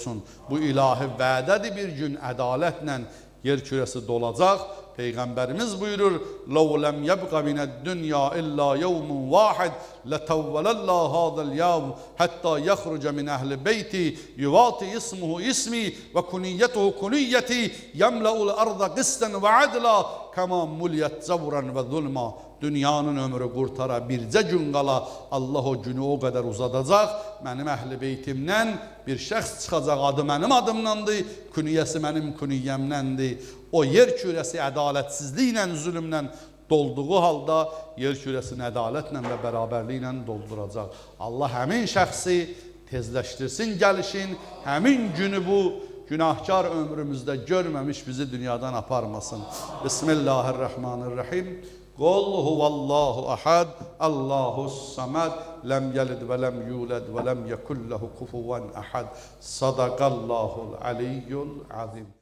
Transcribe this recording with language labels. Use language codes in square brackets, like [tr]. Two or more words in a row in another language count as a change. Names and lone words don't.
[az] Bu ilahi vədədir, bir gün ədalətlə yer küresi dolacak. [ar] Peygamberimiz buyurur: "لو لم يبق من الدنيا إلا يوم واحد لطول الله ذلك اليوم حتى يخرج من أهل بيتي يواطئ اسمه اسمي وكنيته كنيتي يملأ الأرض قسطا وعدلا كما ملئت جورا وظلما." [az] Dünyanın ömrü qurtara bircə gün qala Allah o günü o qədər uzadacaq. Mənim əhl-i beytimdən bir şəxs çıxacaq, adı mənim adımdandır, küniyyəsi mənim küniyyəmdəndir. O yer kürəsi ədalətsizliklə, zülmlə dolduğu halda yer kürəsini ədalətlə və bərabərliklə dolduracaq. Allah həmin şəxsi tezləşdirsin gəlişin, həmin günü bu günahkar ömrümüzdə görməmiş bizi dünyadan aparmasın. [ar] بسم الله الرحمن الرحيم. قل هو الله أحد، الله الصمد، لم يلد ولم يولد ولم يكن له كفوا أحد. صدق الله العلي العظيم.